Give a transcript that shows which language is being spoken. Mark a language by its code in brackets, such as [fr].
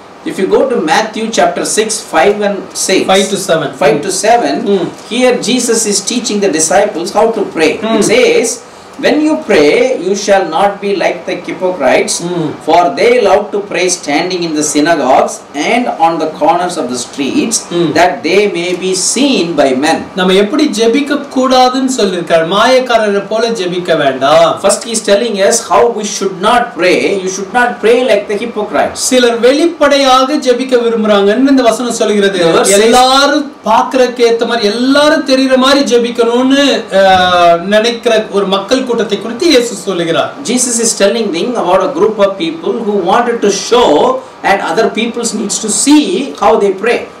[en] If you go to Matthew chapter 6, 5 and 6, 5 to 7, here Jesus is teaching the disciples how to pray. It says, when you pray, you shall not be like the hypocrites, for they love to pray standing in the synagogues and on the corners of the streets, that they may be seen by men. [ta] நம்ம எப்படி ஜெபிக்க கூடாதுன்னு சொல்லிருக்கார். மாயக்காரரை போல ஜெபிக்க வேண்டாம். [en] First he is telling us how we should not pray. You should not pray like the hypocrites. [ta] சிலர் வெளிப்படையாக ஜெபிக்க விரும்புறாங்கன்னு இந்த வசனம் சொல்கிறது. எல்லாரும் பார்க்கறதுக்கு ஏத்த மாதிரி, எல்லாரும் தெரியுற மாதிரி ஜெபிக்கணும்னு நினைக்கிற ஒரு மக்கள் கூட்டத்தை குறித்து இயேசு சொல்லுகிறார். [en] Jesus is telling them about a group of people who wanted to show and other people needs to see how they pray.